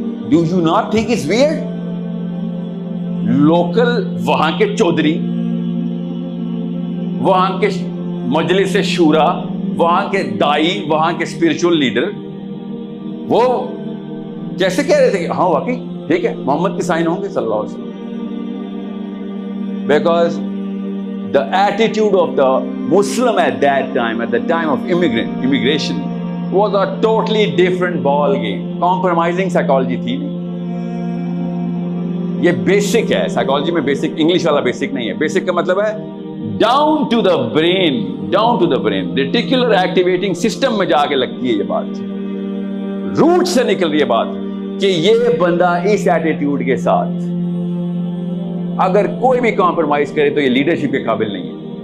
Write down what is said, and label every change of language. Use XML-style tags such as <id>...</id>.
<en>Do you not think it's weird?</en> <ur>Local وہاں کے چودھری, وہاں کے مجلس شورا, وہاں کے دائی, وہاں کے اسپرچل لیڈر وہ کیسے کہہ رہے تھے کہ ہاں واقعی ٹھیک ہے محمد کے سائن ہوں گے صلی اللہ علیہ وسلم.</ur> <en>Because the attitude of the Muslim at that time of immigration was a totally different ball game. Compromising psychology</en> <ur>تھی نہیں. یہ بیسک ہے سائیکالوجی میں, بیسک انگلش والا بیسک نہیں ہے. بیسک کا مطلب ہے</ur> <en>down to the brain,</en> <ur>reticular activating system میں جا کے لگتی ہے یہ بات, روٹ سے نکل رہی ہے بات کہ یہ بندہ اس ایٹیٹیوڈ کے ساتھ اگر کوئی بھی کمپرومائز کرے تو یہ لیڈرشپ کے قابل نہیں ہے.</ur>